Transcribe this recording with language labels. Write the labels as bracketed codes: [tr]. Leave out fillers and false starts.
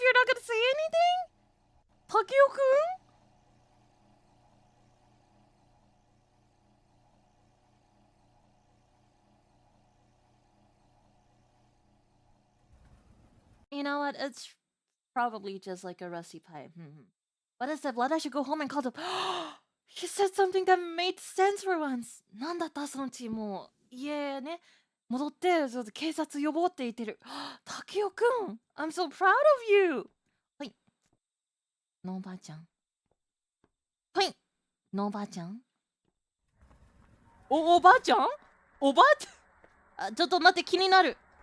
[en] You're not gonna say anything? 竹雄くんYou know what? It's probably just like a rusty pipe. What is that? Blood? I should go home and call the. He said something that made sense for once. [ja] なんだったそのうちもう家ね戻ってちょっと警察呼ぼうって言ってる。 [en] 竹雄くん I'm so proud of you! [ja] はい。のおばあちゃん。はい。のおばあちゃんおばあちゃんおばあちゃんちょっと待って気になる。